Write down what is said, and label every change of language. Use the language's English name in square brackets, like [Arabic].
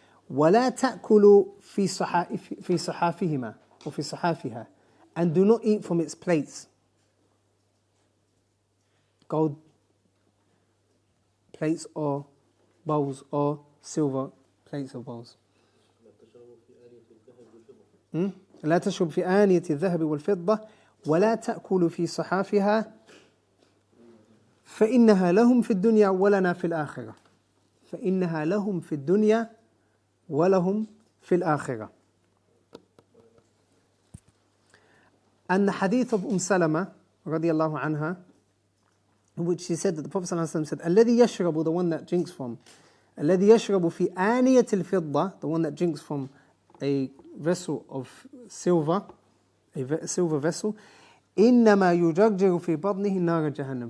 [Arabic] ولا تأكلوا في صحافهما or في صحافها, [English] and do not eat from its plates. Gold plates or bowls or silver plates or bowls. [Arabic] لا تشرب في آنية الذهب والفضة ولا تأكل في صحافها فإنها لهم في الدنيا ولنا في الآخرة. فإنها لهم في الدنيا ولهم في الآخرة. [English] And the hadith of Salama رضي الله عنها, which she said that the Prophet ﷺ said, الذي يشرب, the one that drinks from, [Arabic] الذي يشرب في آنية الفضة, [English] the one that drinks from a vessel of silver, a silver vessel, [Arabic] إنما يجرجر في بطنه نار جهنم.